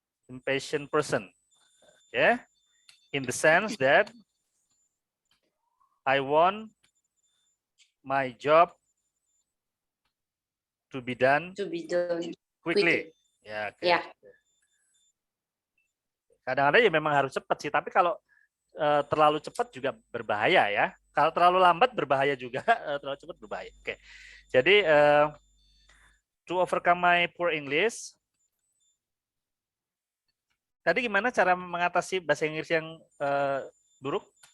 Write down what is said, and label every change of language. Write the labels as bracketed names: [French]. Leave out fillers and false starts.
[English] Impatient person, ya. In the sense that I want my job to be done quickly. Ya, okay. Yeah. [Indonesian] Kadang-kadang ya memang harus cepat sih, tapi kalau terlalu cepat juga berbahaya ya. Kalau terlalu lambat berbahaya juga, terlalu cepat berbahaya. Oke. [English] Jadi to overcome my poor English. [Indonesian] Tadi gimana cara mengatasi bahasa Inggris yang buruk?